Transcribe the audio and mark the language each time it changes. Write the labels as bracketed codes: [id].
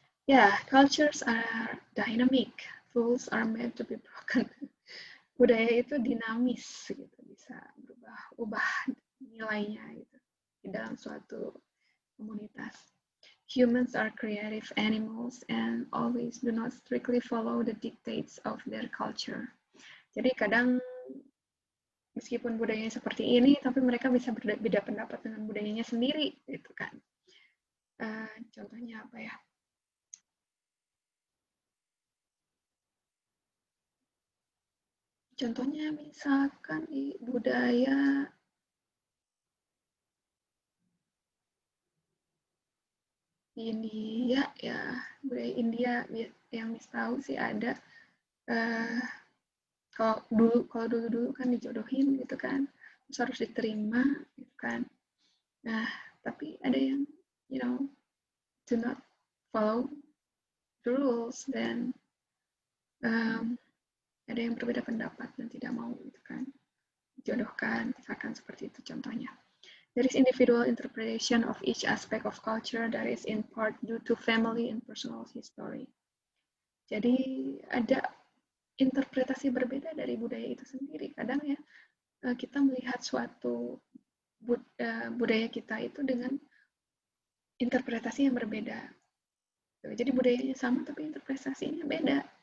[en] Yeah, cultures are dynamic. Rules are meant to be broken. [id] Budaya itu dinamis gitu, bisa ubah nilainya gitu di dalam suatu komunitas. [en] Humans are creative animals and always do not strictly follow the dictates of their culture. [id] Jadi kadang meskipun budayanya seperti ini, tapi mereka bisa berbeda pendapat dengan budayanya sendiri, gitu kan. Contohnya apa ya? Contohnya misalkan di budaya India ya, budaya India yang Miss tahu sih ada. Kalau dulu kan dijodohin gitu kan, terus harus diterima gitu kan. Nah, tapi ada yang [en] do not follow the rules, [id] dan ada yang berbeda pendapat dan tidak mau gitu kan dijodohkan, misalkan seperti itu contohnya. [en] There is individual interpretation of each aspect of culture that is in part due to family and personal history. [id] Jadi ada interpretasi berbeda dari budaya itu sendiri. Kadang ya kita melihat suatu budaya kita itu dengan interpretasi yang berbeda. Jadi budayanya sama tapi interpretasinya beda.